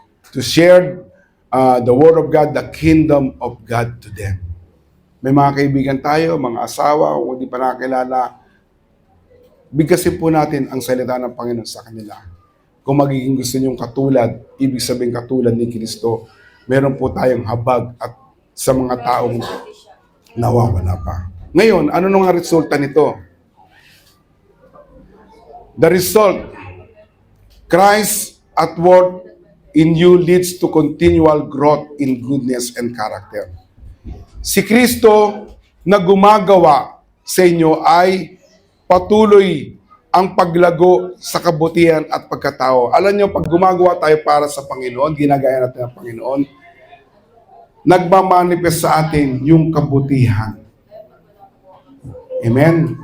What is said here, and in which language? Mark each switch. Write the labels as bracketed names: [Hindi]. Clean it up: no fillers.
[English] To share the Word of God, the kingdom of God to them. [Filipino] May mga kaibigan tayo, mga asawa, kung hindi pa nakakilala, bigkasin po natin ang salita ng Panginoon sa kanila. Kung magiging gusto niyong katulad, ibig sabihin katulad ni Kristo, meron po tayong habag at sa mga taong nawawala pa. Ngayon, ano nung resulta nito? [English] The result, Christ at work in you leads to continual growth in goodness and character. [Filipino] Si Kristo na gumagawa sa inyo ay patuloy ang paglago sa kabutihan at pagkatao. Alam niyo, pag gumagawa tayo para sa Panginoon, ginagaya natin ang Panginoon, nagmamanifest sa atin yung kabutihan. Amen?